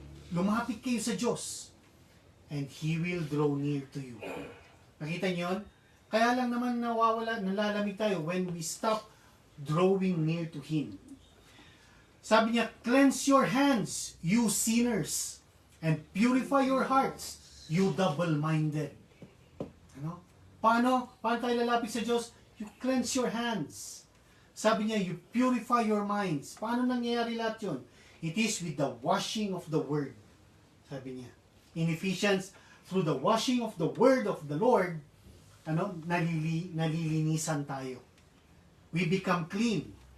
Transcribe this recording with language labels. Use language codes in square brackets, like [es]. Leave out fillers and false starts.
[tl] Lumapit kayo sa Diyos. [en] And He will draw near to you. [tl] Nakita niyo yun? Kaya lang naman nalalamig tayo [en] when we stop drawing near to Him. [tl] Sabi niya, [en] cleanse your hands, you sinners, and purify your hearts, you double-minded. [tl] Paano tayo lalapit sa Diyos? [en] You cleanse your hands. [tl] Sabi niya, [en] you purify your minds. [tl] Paano nangyayari lahat yun? [en] It is with the washing of the Word. [tl] Sabi niya. [en] In Ephesians, through the washing of the Word of the Lord, [tl] nalilinisan tayo. [en] We become clean.